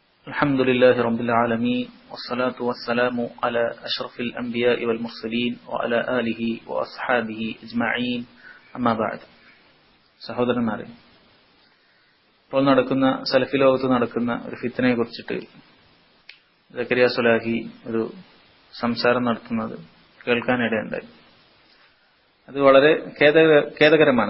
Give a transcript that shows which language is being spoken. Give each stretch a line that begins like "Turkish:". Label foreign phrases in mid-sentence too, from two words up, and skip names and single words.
Arabic: الحمد لله رب العالمين والصلاة والسلام على أشرف الأنبياء والمرسلين وعلى آله وأصحابه أجمعين أما بعد
Malayalam: സഹോദരന്മാരെ, ഇപ്പോൾ നടക്കുന്ന സലഫി ലോകത്ത് നടക്കുന്ന ഒരു ഫിത്നയെ കുറിച്ചിട്ട് സക്കരിയ സ്വലാഹി ഒരു സംസാരം നടത്തുന്നത് കേൾക്കാനിടയുണ്ടായി. അത് വളരെ ഖേദകരമാണ്.